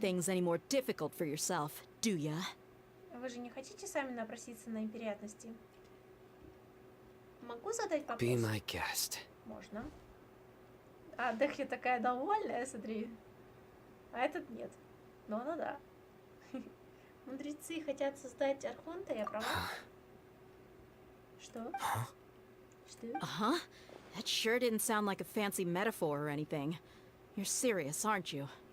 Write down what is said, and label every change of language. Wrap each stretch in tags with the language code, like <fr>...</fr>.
<en>things any more difficult for yourself, do ya?</en> <ru>Вы же не хотите сами напроситься на неприятности? Могу задать вопрос?</ru> <en>Be my guest.</en> <ru>Можно. А Дехли такая довольная, смотри. А этот нет. Но ну да. Мудрецы хотят создать Архонта, я права? Что? Что? Uh-huh.</ru> <en>That sure didn't sound like a fancy metaphor or anything. You're serious, aren't you?</en>